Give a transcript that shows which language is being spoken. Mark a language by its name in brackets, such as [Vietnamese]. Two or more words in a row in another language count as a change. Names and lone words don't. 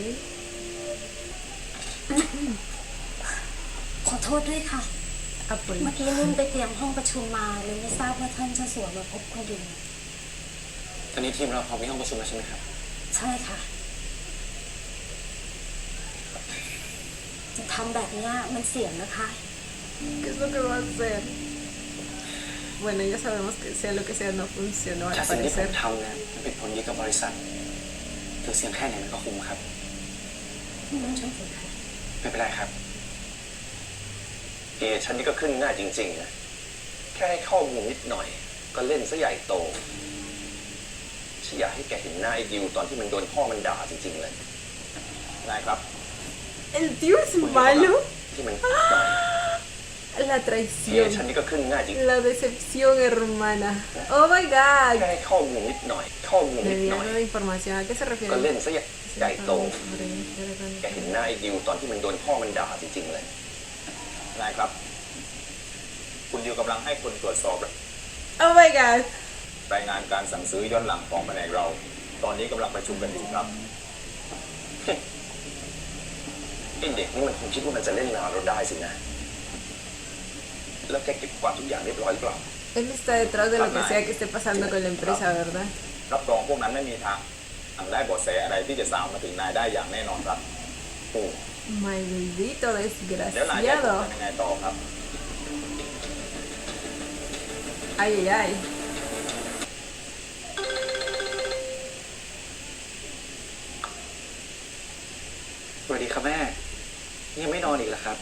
[Thai] ขอโทษด้วยค่ะ [Spanish] Ah, pues. [Thai] เมื่อกี้นุ่นไปเตรียมห้องประชุมมาเลยไม่ทราบว่าท่านเจ้าสัวมาพบพอดี ตอนนี้ทีมเราพร้อมมีห้องประชุมแล้วใช่ไหมครับ ใช่ค่ะ จะทำแบบเนี้ยมันเสี่ยงนะคะ [Spanish] ¿Qué es lo que va a hacer? Bueno, ya sabemos que sea lo que sea no funcionó al [Thai] จากสิ่งที่ผม [Spanish] parecer. [Thai] ทำเนี่ยมันเป็นผลดีกับบริษัทถึงเสียงแค่ไหนมันก็คุ้มครับ นุ่นช่วยถือค่ะ ไม่เป็นไรครับเอฉันนี่ก็ขึ้นง่ายจริงๆนะ แค่ให้ข้อมูลนิดหน่อย ก็เล่นซะใหญ่โต ฉันอยากให้แกเห็นหน้าไอ้ดิวตอนที่มันโดนพ่อมันด่าจริงๆเลย นายครับ [Spanish] ¿El tío es malo? [Thai] ที่มันหน่อย [Spanish] La [Thai] เอ [Spanish] traición. [Thai] ฉันนี่ก็ขึ้นง่ายจริง [Spanish] La decepción, hermana. [English] Oh my [Thai] แค่ [English] god. [Thai] ให้ข้อมูลนิดหน่อย ข้อมูลนิดหน่อย [Spanish] Desviando de información. ¿A qué se refiere? [Thai] ก็เล่นซะใหญ่โต แกเห็นหน้าไอ้ดิวตอนที่มันโดนพ่อมันด่าจริงๆเลย นายครับ คุณดิวกำลังให้คนตรวจสอบ [English] Oh my god. [Thai] รายงานการสั่งซื้อย้อนหลังของแผนกเรา ตอนนี้กำลังประชุมกันอยู่ครับ ไอ้เด็กนี่มันคงคิดว่ามันจะเล่นงานเราได้สินะ แล้วแกเก็บกวาดทุกอย่างเรียบร้อยหรือเปล่า [Spanish] Él está detrás de lo que sea que esté pasando con la empresa, ¿verdad? [Thai] รับรองพวกนั้นไม่มีทางได้เบาะแสอะไรที่จะสาวมาถึงนายได้อย่างแน่นอนครับ [Spanish] Maldito [Thai] แล้วนายจะทำ [Spanish] desgraciado. [Thai] ยังไงต่อครับ [Spanish] Ay, ay, ay. [Thai] สวัสดีครับแม่ยังไม่นอนอีกเหรอครับ